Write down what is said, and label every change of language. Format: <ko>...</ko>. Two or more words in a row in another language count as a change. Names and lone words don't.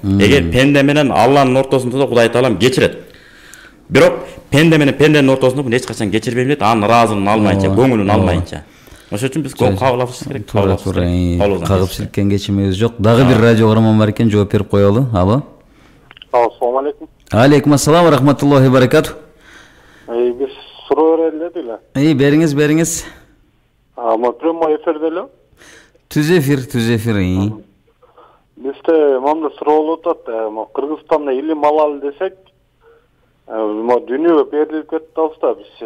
<ky>Эгер пенде менен Алланын ортосунда да Кудай Таалам кечирет. Бирок пенде менен пенденин ортосунда бул эч качан кечирбейм дейт, анын ыраазылыгын алмайынча, көңүлүн алмайынча. Ошон үчүн биз кабыл алышыбыз керек. Кагып силкен кечимебиз жок. Дагы бир радио каарман бар экен, жооп берип коелу. Алло.</ky> <ar>السلام عليكم. عليكم السلام ورحمة الله وبركاته.</ar> <ky>Биз суроо берели деле. Бериңиз. Прямой эфирде эле. Түз эфир. Бизде мында суроо болуп атат. Кыргызстанда илим алалы десек, дүйнөгө берилип кетип атабыз бизче.</ky>